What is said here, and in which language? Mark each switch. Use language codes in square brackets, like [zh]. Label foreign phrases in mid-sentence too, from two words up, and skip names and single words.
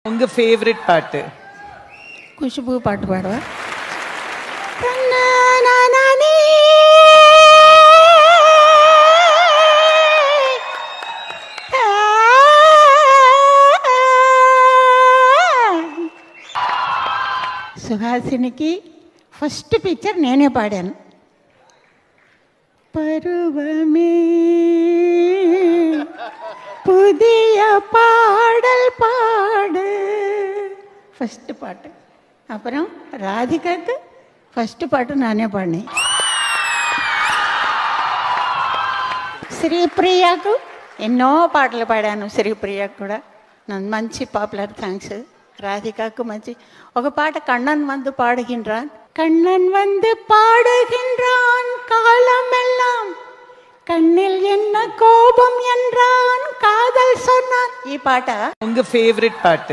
[ta] உங்க ஃபேவரட் பாட்டு? குஷ்பு பாட்டு பாடுவா. [te] సుహాసినికి [en] first picture [te] నేనే పాడాను. [ta] பருவமே புதிய பாடல் பாடு ஃபஸ்ட்டு பாட்டு. அப்புறம் ராதிகாக்கு ஃபஸ்ட்டு பாட்டு நானே பாடினேன். [te] శ్రీప్రియాకు ఎన్నో పాటలు పాడాను. శ్రీప్రియాకు కూడా నన్ను మంచి [en] popular songs. [ta] ராதிகாக்கு [te] మంచి ఒక పాట [ta] கண்ணன் வந்து பாடுகின்றான். கண்ணன் வந்து பாடுகின்றான் காலமெல்லாம் கண்ணில் என்ன கோபம் என்றான் காதல் சொன்னான். [te] ఈ పాట [ta] உங்க ஃபேவரட் பாட்டு?